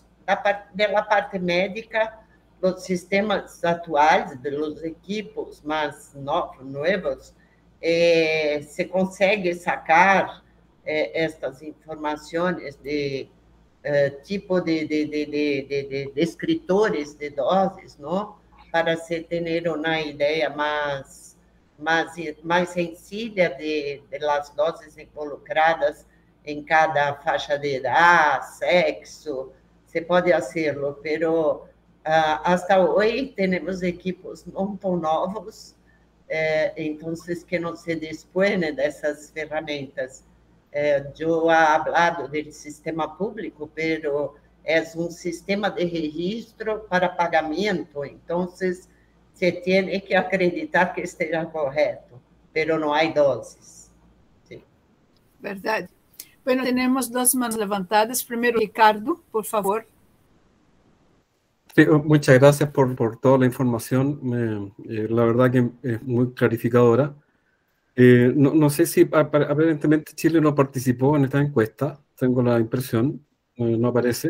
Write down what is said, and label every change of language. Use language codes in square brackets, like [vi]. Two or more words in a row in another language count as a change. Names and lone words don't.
[pt] Da parte médica, os sistemas atuais, dos equipos mais novos, se consegue sacar estas informações de tipo de escritores de doses, não? Para se ter uma ideia mais sencilla de las doses involucradas em cada faixa de idade, sexo, se pode fazê-lo, pero hasta hoje temos equipos não tão novos, então que não se dispõem dessas ferramentas. Eu [es] he hablado [pt] do sistema público, pero é um sistema de registro para pagamento, então se tem que acreditar que esteja correto, pero não há doses. [es] Sí. [pt] Verdade. Bueno, temos duas mãos levantadas. Primeiro, Ricardo, por favor. [es] Sí, muchas gracias por toda la información. La verdad que es muy clarificadora. No sé si aparentemente Chile no participó en esta encuesta, tengo la impresión, no aparece.